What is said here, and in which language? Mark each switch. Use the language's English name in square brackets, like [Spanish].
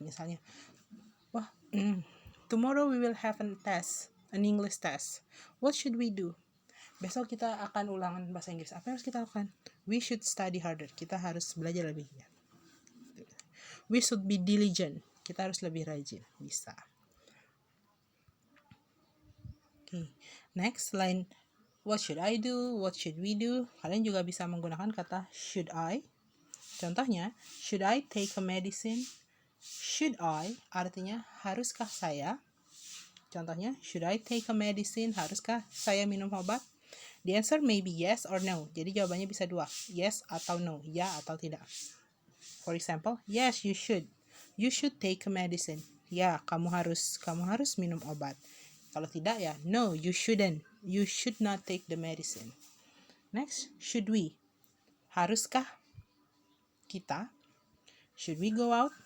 [Indonesian] Misalnya, [English] tomorrow we will have an English test. What should we do? [Indonesian] Besok kita akan ulangan bahasa Inggris. Apa yang harus kita lakukan? [English] We should study harder. [Indonesian] Kita harus belajar lebih giat. [English] We should be diligent. [Indonesian] Kita harus lebih rajin. Bisa. [English] Okay. Next, [Indonesian] selain [English] what should I do, what should we do, [Indonesian] kalian juga bisa menggunakan kata [English] should I. [Indonesian] Contohnya, [English] should I take a medicine? Should I [Indonesian] artinya haruskah saya? Contohnya, [English] should I take a medicine? [Indonesian] Haruskah saya minum obat? [English] The answer may be yes or no. [Indonesian] Jadi jawabannya bisa dua, yes atau no, ya atau tidak. [English] For example, yes, you should. You should take a medicine. [Indonesian] Ya, kamu harus minum obat. Kalau tidak ya, [English] no, you shouldn't. You should not take the medicine. Next, should we? [Indonesian] Haruskah kita? [English] Should we go out?